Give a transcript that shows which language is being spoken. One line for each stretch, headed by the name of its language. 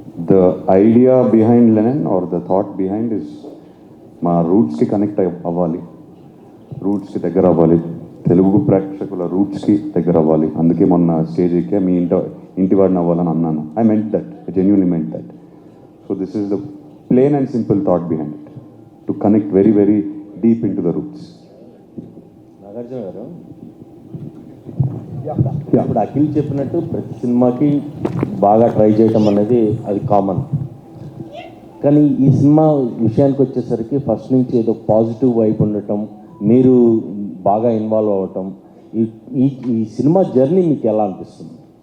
English: The idea behind Lenin or the thought behind is
Telugu: మా రూట్స్కి connect అవ్వాలి, రూట్స్కి దగ్గర అవ్వాలి, తెలుగు ప్రేక్షకుల రూట్స్కి దగ్గర అవ్వాలి. అందుకే మొన్న స్టేజ్ ఎక్కే మీ ఇంటి వాడిని అవ్వాలని అన్నాను.
English: I meant that, I genuinely meant that. So this is the plain and simple thought behind it, to connect very deep into the roots.
Telugu: Nagarjuna గారు, ఇప్పుడు అఖిల్ చెప్పినట్టు ప్రతి సినిమాకి బాగా ట్రై చేయటం అనేది అది కామన్. కానీ ఈ సినిమా విషయానికి వచ్చేసరికి ఫస్ట్ నుంచి ఏదో పాజిటివ్ వైబ్ ఉండటం, మీరు బాగా ఇన్వాల్వ్ అవ్వటం, ఈ సినిమా జర్నీ మీకు ఎలా అనిపిస్తుంది?